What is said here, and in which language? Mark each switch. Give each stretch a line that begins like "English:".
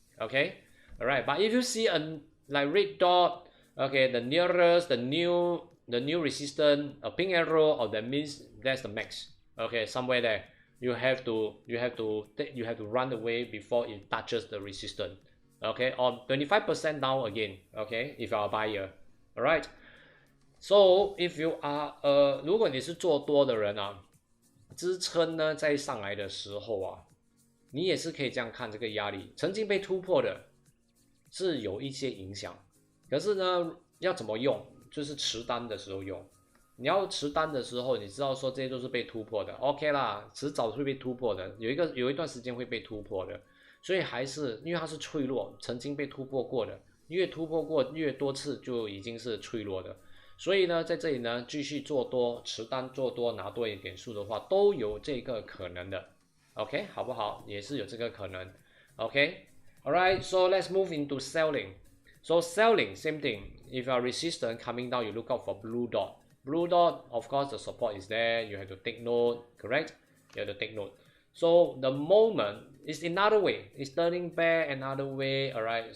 English: Okay, all right. But if you see a like red dot, okay, the nearest, the new resistance, a pink arrow, or that means that's the max. Okay, somewhere there. You have to run away before it touches the resistance. Okay, or 25% down again. Okay, if you are a buyer, all right. So if you are
Chinese: 如果你是做多的人啊，支撑呢在上来的时候啊，你也是可以这样看这个压力，曾经被突破的是有一些影响，可是呢要怎么用，就是持单的时候用。你要持单的时候，你知道说这些都是被突破的 ，OK 啦，迟早会被突破的，有一段时间会被突破的，所以还是因为它是脆弱，曾经被突破过的，越突破过越多次就已经是脆弱的，所以呢，在这里呢继续做多，持单做多拿多一点数的话，都有这个可能的 ，OK 好不好？也是有这个可能
English: ，OK，Alright， so let's move into selling. So selling, same thing. If you are resistant coming down, you look out for blue dot. Blue dot, of course, the support is there. You have to take note, correct? You have to take note. So the moment is another way. It's turning back another way, all right?